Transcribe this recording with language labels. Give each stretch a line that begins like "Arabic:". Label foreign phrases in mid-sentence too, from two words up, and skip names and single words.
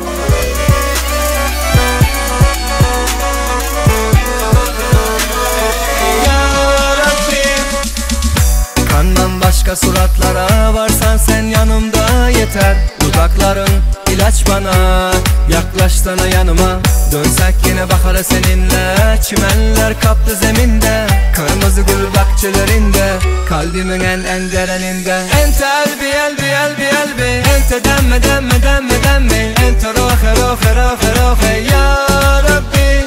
Turkish: Kandan başka suratlara varsan sen yanımda yeter. Dudakların ilaç bana, yaklaşsana yanıma. Dönsek yine baharı seninle, çimenler kaptı zeminde. Kırmızı gül bahçelerinde, kalbimin en derininde.
Arabic: إنت قلبي قلبي قلبي قلبي، إنت دمي دمي دمي دمي، إنت روحي روحي روحي روحي يا ربي.